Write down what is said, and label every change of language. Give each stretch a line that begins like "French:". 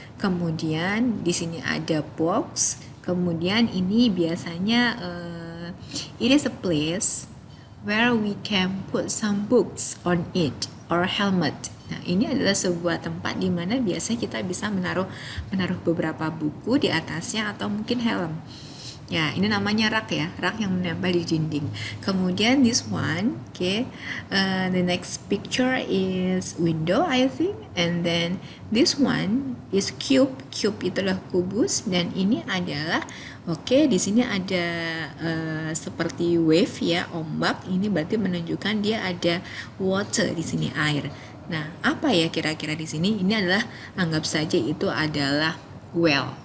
Indonesian: Kemudian di sini ada box. Kemudian ini biasanya
English: it is a place where we can put some books on it or helmet.
Indonesian: Nah, ini adalah sebuah tempat di mana biasanya kita bisa menaruh beberapa buku di atasnya atau mungkin helm. Ya, ini namanya rak ya, rak yang menempel di dinding. Kemudian
English: this one, okay, the next picture is window, I think, and then this one is cube.
Indonesian: Cube itu adalah kubus, dan ini adalah, oke, di sini ada seperti wave ya, ombak. Ini berarti menunjukkan dia ada water di sini, air. Nah, apa ya kira-kira di sini? Ini adalah, anggap saja itu adalah well.